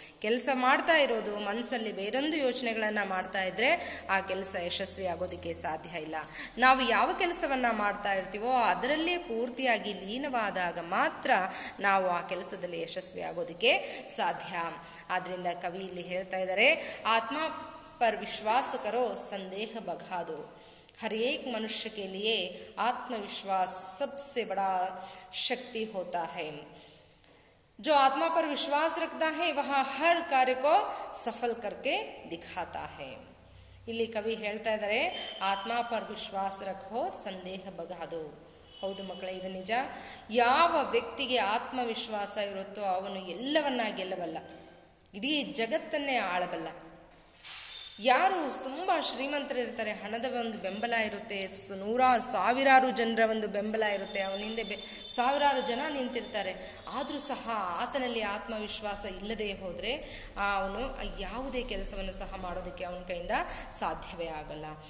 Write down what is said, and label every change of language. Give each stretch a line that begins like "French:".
Kannada: ಕೆಲಸ ಮಾಡ್ತಾ ಇರೋದು ಮನಸ್ಸಲ್ಲಿ ಬೇರೊಂದು ಯೋಚನೆಗಳನ್ನು ಮಾಡ್ತಾ ಇದ್ರೆ ಆ ಕೆಲಸ ಯಶಸ್ವಿ ಆಗೋದಕ್ಕೆ ಸಾಧ್ಯ ಇಲ್ಲ. ನಾವು ಯಾವ ಕೆಲಸವನ್ನು ಮಾಡ್ತಾ ಇರ್ತೀವೋ ಅದರಲ್ಲೇ ಪೂರ್ತಿಯಾಗಿ ಲೀನವಾದಾಗ ಮಾತ್ರ ನಾವು ಆ ಕೆಲಸದಲ್ಲಿ ಯಶಸ್ವಿ ಆಗೋದಕ್ಕೆ ಸಾಧ್ಯ. ಆದ್ರಿಂದ ಕವಿ ಇಲ್ಲಿ ಹೇಳ್ತಾ ಇದ್ದಾರೆ,
Hindi: ಆತ್ಮ ಪರ್ ವಿಶ್ವಾಸ ಕರೋ ಸಂದೇಹ ಬಘಾದೋ. हर एक मनुष्य के लिए आत्मविश्वास सबसे बड़ा शक्ति होता है. जो आत्मा पर विश्वास रखता है वह हर कार्य को सफल करके दिखाता है.
Kannada: ಇಲ್ಲಿ ಕವಿ ಹೇಳ್ತಾ ಇದ್ದಾರೆ,
Hindi: ಆತ್ಮ ಪರ್ ವಿಶ್ವಾಸ ರಖೋ ಸಂದೇಹ ಬಗಾದೋ.
Kannada: ಹೌದು ಮಕ್ಕಳೇ, ಇದು ನಿಜ. ಯಾವ ವ್ಯಕ್ತಿಗೆ ಆತ್ಮವಿಶ್ವಾಸ ಇರುತ್ತೋ ಅವನು ಎಲ್ಲವನ್ನ ಗೆಲ್ಲಬಲ್ಲ, ಇಡೀ ಜಗತ್ತನ್ನೇ ಆಳಬಲ್ಲ. ಯಾರು ತುಂಬ ಶ್ರೀಮಂತರಿರ್ತಾರೆ, ಹಣದ ಒಂದು ಬೆಂಬಲ ಇರುತ್ತೆ, ಸಾವಿರಾರು ಜನರ ಒಂದು ಬೆಂಬಲ ಇರುತ್ತೆ, ಅವನ ಹಿಂದೆ ಸಾವಿರಾರು ಜನ ನಿಂತಿರ್ತಾರೆ, ಆದರೂ ಸಹ ಆತನಲ್ಲಿ ಆತ್ಮವಿಶ್ವಾಸ ಇಲ್ಲದೆ ಹೋದರೆ ಅವನು ಯಾವುದೇ ಕೆಲಸವನ್ನು ಸಹ ಮಾಡೋದಕ್ಕೆ ಅವನ ಕೈಯಿಂದ ಸಾಧ್ಯವೇ ಆಗಲ್ಲ.